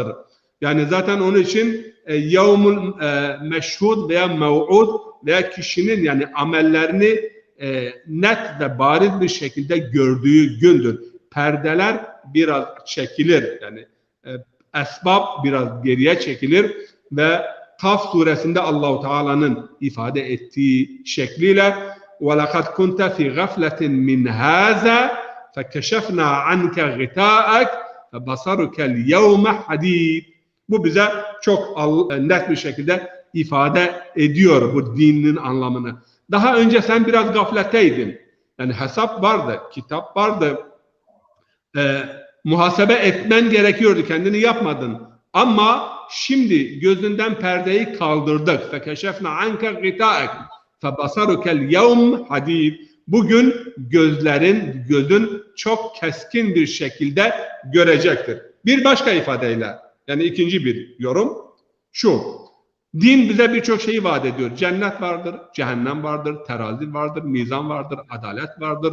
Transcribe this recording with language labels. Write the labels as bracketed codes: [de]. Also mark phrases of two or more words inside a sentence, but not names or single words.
[tr] Yani zaten onun için [ar] يوم المشهود [tr] veya mev'ud veya kişinin yani amellerini net ve bariz bir şekilde gördüğü gündür. Perdeler biraz çekilir. Yani esbab biraz geriye çekilir ve Kaf suresinde Allahu Teala'nın ifade ettiği şekliyle [ar] وَلَقَدْ كُنْتَ فِي غَفْلَةٍ مِنْ هَذَا فَكَشَفْنَا عَنْكَ غِطَاءَكَ فَبَصَرُكَ الْيَوْمَ حَدِيدٌ. [tr] Bu bize çok net bir şekilde ifade ediyor bu dinin anlamını. Daha önce sen biraz gafletteydin. Yani hesap vardı, kitap vardı. Muhasebe etmen gerekiyordu, kendini yapmadın. Ama şimdi gözünden perdeyi kaldırdık. [ar] فَكَشَفْنَا عَنْكَ غِطَاءَكَ فَبَصَرُكَ الْيَوْمَ حَدِيدٌ. [tr] Bugün gözün çok keskin bir şekilde görecektir. Bir başka ifadeyle, yani ikinci bir yorum şu. Din bize birçok şeyi vaat ediyor. Cennet vardır, cehennem vardır, terazi vardır, mizan vardır, adalet vardır.